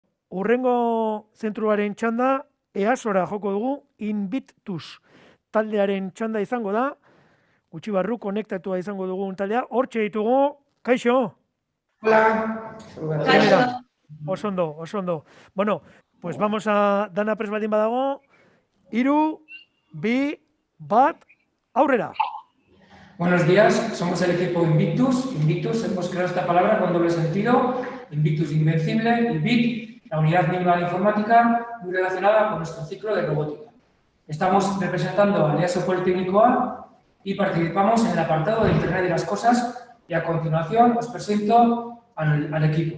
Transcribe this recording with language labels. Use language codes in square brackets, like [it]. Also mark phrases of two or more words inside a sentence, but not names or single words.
[eu] Urrengo zentruaren txanda, EASora joko dugu, Invictus taldearen txanda izango da, gutxi barru konektatua izango dugun taldea, hortxe ditugu, kaixo? [es] Hola. [eu] Kaixo. Oso ondo. Bueno, [es] pues vamos a [eu] dana prest baldin badago, 3, 2, 1, aurrera. [es] Buenos días, somos el equipo Invictus. Invictus, hemos creado esta palabra con doble sentido. Invictus, invencible, y VIC, la unidad mínima de informática, muy relacionada con nuestro ciclo de robótica. Estamos representando al EASO Politécnico A y participamos en el apartado de Internet de las Cosas, y a continuación os presento al equipo.